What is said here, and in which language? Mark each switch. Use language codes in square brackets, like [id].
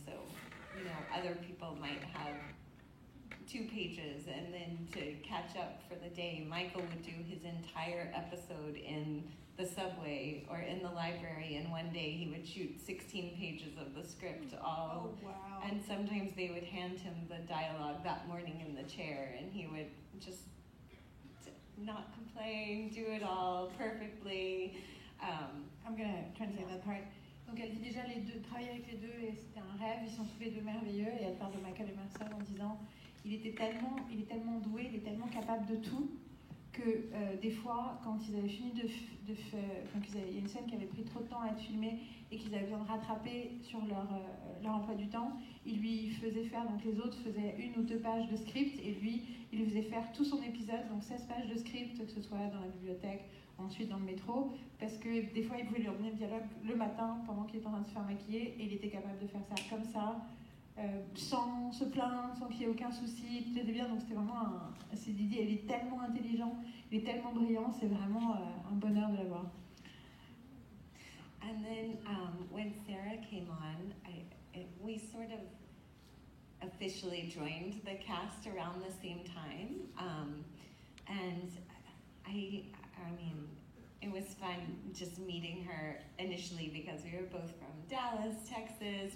[en] So, you know, other people might have 2 pages, and then to catch up for the day, Michael would do his entire episode in the subway or in the library, and one day he would shoot 16 pages of the script all. Oh, wow. And sometimes they would hand him the dialogue that morning in the chair, and he would just not complain, do it all perfectly. I'm gonna translate that part. [fr] Donc elle dit déjà travailler avec les deux, et c'était un rêve, ils sont tous les deux merveilleux, et elle parle de Michael Emerson en disant il est tellement doué, il est tellement capable de tout, que des fois, quand ils avaient fini il y a une scène qui avait pris trop de temps à être filmée et qu'ils avaient besoin de rattraper sur leur emploi du temps, il lui faisait faire, donc les autres faisaient 1 ou 2 pages de script, et lui, il lui faisait faire tout son épisode, donc 16 pages de script, que ce soit dans la bibliothèque, ensuite dans le métro, parce que des fois, il pouvait lui donner le dialogue le matin, pendant qu'il était en train de se faire maquiller, et il était capable de faire ça comme ça, sans se plaindre, sans qu'il y ait aucun souci, tout était bien. Donc c'était vraiment c'est Didier, il est tellement intelligent, il est tellement brillant, c'est vraiment un bonheur de l'avoir. [en] And then when Sarah came on, we sort of officially joined the cast around the same time, and I mean, it was fun just meeting her initially because we were both from Dallas, Texas.